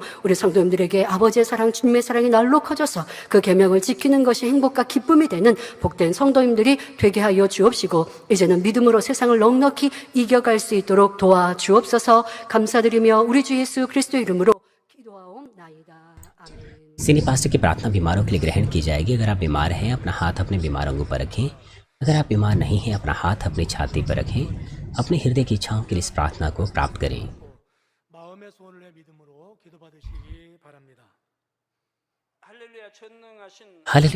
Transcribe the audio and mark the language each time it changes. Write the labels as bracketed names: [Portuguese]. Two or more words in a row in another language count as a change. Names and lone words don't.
[Korean] 우리 성도님들에게 아버지의 사랑, 주님의 사랑이 날로 커져서 그 계명을 지키는 것이 행복과 기쁨이 되는 복된 성도님들이 되게 하여 주옵시고 이제는 믿음으로 세상을 넉넉히 이겨갈 수 있도록 도와주옵소서. 감사드리며 우리 주 예수 그리스도 이름으로 기도하옵나이다. 아멘. [English] senior pastor [Hindi] की प्रार्थना बीमारों के लिए ग्रहण की जाएगी। अगर आप बीमार हैं अपना हाथ अपने बीमार अंगों पर रखें। अगर आप बीमार नहीं हैं अपना हाथ अपनी छाती पर रखें। अपने हृदय की इच्छाओं के लिए इस प्रार्थना को प्राप्त करें। हालेलुया।